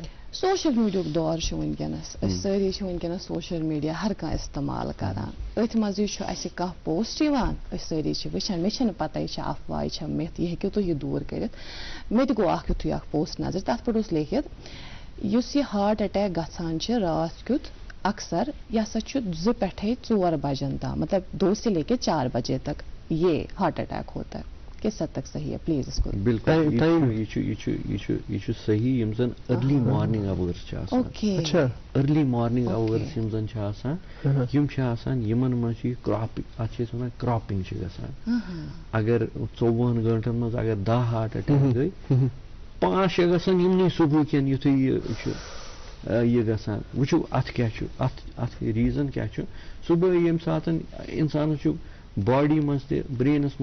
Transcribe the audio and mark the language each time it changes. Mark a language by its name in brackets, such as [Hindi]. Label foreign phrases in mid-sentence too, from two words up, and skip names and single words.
[Kashmiri] سوشل میڈیاہُک دور چھُ وٕنکیٚنس أسۍ سٲری چھِ وٕنکیٚنس [English] social media [Kashmiri] ہر کانٛہہ استعمال کران أتھۍ منٛزٕے چھُ اَسہِ کانٛہہ پوسٹ یِوان أسۍ سٲری چھِ وٕچھان مےٚ چھنہٕ پتہ یہِ چھا افواہ یہِ چھا مِتھ یہِ ہیٚکِو تُہۍ یہِ دوٗر کٔرِتھ مےٚ تہِ گوٚو اکھ یُتھُے اکھ پوسٹ نظر تتھ پٮ۪ٹھ اوس لیکھِتھ یُس یہِ [English] heart attack [Kashmiri] گژھان چھِ راتھ کیُتھ اکثر یہِ ہسا چھُ 2 پٮ۪ٹھے 4 بجن تام مطلب [Urdu] 2 سے لے کے 4 بجے تک یہ ہارٹ اٹیک ہوتا ہے کس حد تک صحیح ہے پلیز اس کو [Kashmiri] بالکل یہ چھُ صحیح یِم زن [English] early morning hours [Kashmiri] چھِ آسان [English] early morning hours [Kashmiri] یِم زن چھِ آسان یِم چھِ آسان یِمن منٛز چھِ یہِ کراپنگ اتھ چھِ أسۍ ونان کراپنگ چھِ گژھان اگر 24 گٲنٛٹن منٛز اگر 10 [English] heart attack [Kashmiri] گٔے 5-6 گژھن یِمنٕے صبحکٮ۪ن یُتھُے یہِ چھُ یہِ گژھان وٕچھِو اتھ کیاہ چھُ اتھ ریٖزن کیاہ چھُ صبحٲے ییٚمہِ ساتہٕ انسانس چھُ باڈی منٛز تہِ برینس